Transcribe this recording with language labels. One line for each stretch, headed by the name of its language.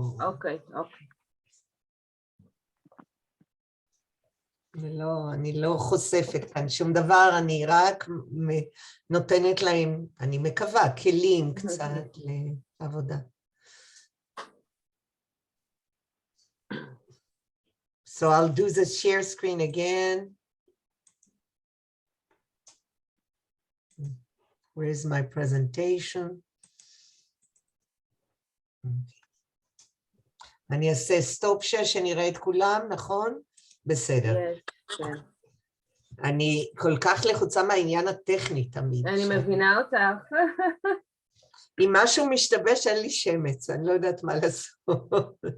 Hebrew: אוקיי. אני לא חושפת כאן שום דבר, אני רק נותנת להם, אני מקווה, כלים קצת לעבודה.
English: So I'll do the share screen again. Where's my presentation?
Hebrew: אני אעשה סטופ שנראה את כולם, נכון? בסדר. כן. אני כל כך לחוצה מהעניין הטכני תמיד. אני מבינה אותך. אם משהו משתבש, אין לי שמץ, אני לא יודעת מה לעשות.